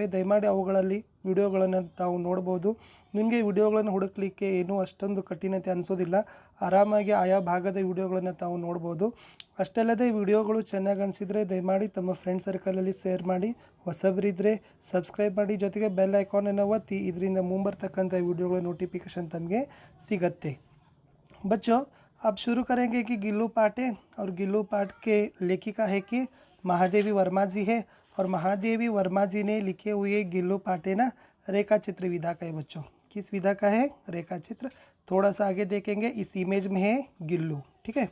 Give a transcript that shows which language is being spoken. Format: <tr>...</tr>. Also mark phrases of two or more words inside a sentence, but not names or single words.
<kn>ದಯಮಾಡಿ ಅವುಗಳಲ್ಲಿ ವಿಡಿಯೋಗಳನ್ನು ತಾವು ನೋಡ್ಬೋದು. ನಿಮಗೆ ವಿಡಿಯೋಗಳನ್ನು ಹುಡುಕಲಿಕ್ಕೆ ಏನೂ ಅಷ್ಟೊಂದು ಕಠಿಣತೆ ಅನಿಸೋದಿಲ್ಲ. ಆರಾಮಾಗಿ ಆಯಾ ಭಾಗದ ವಿಡಿಯೋಗಳನ್ನು ತಾವು ನೋಡ್ಬೋದು. ಅಷ್ಟಲ್ಲದೆ ವಿಡಿಯೋಗಳು ಚೆನ್ನಾಗಿ ಅನಿಸಿದರೆ ದಯಮಾಡಿ ತಮ್ಮ ಫ್ರೆಂಡ್ ಸರ್ಕಲಲ್ಲಿ ಶೇರ್ ಮಾಡಿ. ಹೊಸಬರಿದ್ದರೆ ಸಬ್ಸ್ಕ್ರೈಬ್ ಮಾಡಿ, ಜೊತೆಗೆ ಬೆಲ್ ಐಕಾನನ್ನು ಒತ್ತಿ. ಇದರಿಂದ ಮುಂಬರ್ತಕ್ಕಂಥ ವಿಡಿಯೋಗಳ ನೋಟಿಫಿಕೇಷನ್ ತಮಗೆ ಸಿಗತ್ತೆ.</kn> <hi>बच्चों, अब शुरू करेंगे कि गिल्लू पाठ है और गिल्लू पाठ के लेखिका है कि महादेवी वर्मा जी है। और महादेवी वर्मा जी ने लिखे हुए गिल्लू पाठ है ना, रेखा चित्र विधा का है बच्चों। किस विधा का है? रेखा चित्र। थोड़ा सा आगे देखेंगे, इस इमेज में है गिल्लू, ठीक है।</hi>